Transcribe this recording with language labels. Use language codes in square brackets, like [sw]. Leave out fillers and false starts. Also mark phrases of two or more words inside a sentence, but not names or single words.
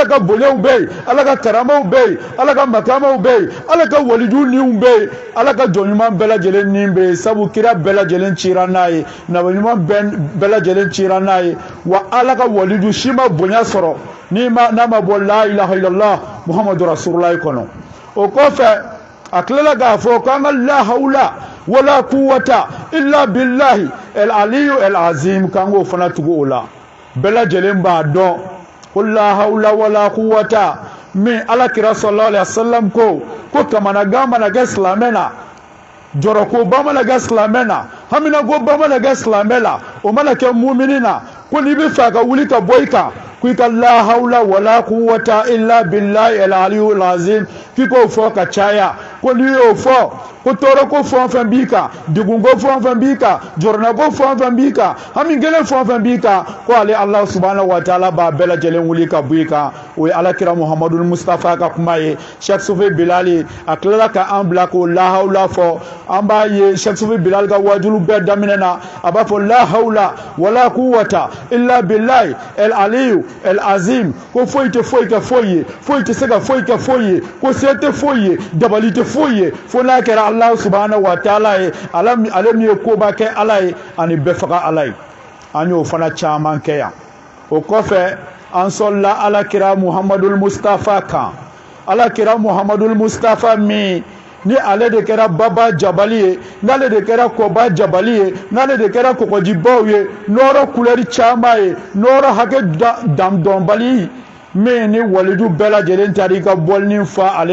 [bm] ka bonyaw bɛ yen ala ka karamaw bɛ yen ala ka makamaw bɛ yen ala ka waliju niw bɛ yen ala ka jɔnɲuman bɛɛ lajɛlen ni bɛ yen sabu kira bɛɛ lajɛlen cira n'a ye nabiɲuman bɛɛ lajɛlen cira n'a ye wa ala ka waliju si ma bonya sɔrɔ n'a ma bɔ [ar] la ilaha illallah muhammadu rasulullah [bm] kɔnɔ o kɔfɛ a tilala k'a fɔ k'an ka [ar] la hawla wala quwwata illa billahi el aliyu el azim [bm] k'an k'o fana tugu o la bɛɛ lajɛlen b'a dɔn ko [ar] la hawla wala quwwata [bm] min alakira [ar] sallallahu alaihi wasallam [bm] ko kamanagan mana kɛ silamɛ na jɔrɔkoba mana kɛ silamɛ na haminakoba mana kɛ silamɛ la o mana kɛ mumini na ko n'i bɛ fɛ a ka wuli ka bɔ i kan ko i ka [ar] la hawla wala quwwata illa billahi el aliyu azim [bm] k'i k'o fɔ ka caya ko n'i y'o fɔ ko tɔɔrɔ ko fɛn o fɛn b'i kan degun ko fɛn o fɛn b'i kan jɔrɔna ko fɛn o fɛn b'i kan hami gɛlɛn fɛn o fɛn b'i kan ko ale ala [ar] subhanahu wa taala [bm] b'a bɛɛ lajɛlen wuli ka bɔ i kan o ye alakira muhammadu mustafa ka kuma ye Sheikh Sufi Bilali a tilala ka an bila k'o [ar] la hawla [bm] fɔ an b'a ye Sheikh Sufi Bilali ka wajulu bɛɛ daminɛ na a b'a fɔ [ar] la hawla wala quwwata illa billahi el aliyu el azim [bm] ko foyi tɛ foyi kɛ foyi ye foyi tɛ se ka foyi kɛ foyi ye ko se tɛ foyi ye dabali tɛ foyi ye fo n'a kɛra [ar] Allah subhanahu wa taala [bm] ye ale min ye koba kɛ ala ye ani bɛɛ faga ala ye an y'o fana caman kɛ yan o kɔfɛ an sɔlila alakira muhamadul mustafa kan alakira muhamadul mustafa min ni ale de kɛra baba jabali ye n'ale de kɛra kɔba jabali ye n'ale de kɛra kɔgɔjibaw ye nɔrɔ kulɛri caman ye nɔrɔ hakɛ dɔnbali min ni walidu bɛɛ lajɛlen taara i ka bɔlini fa ale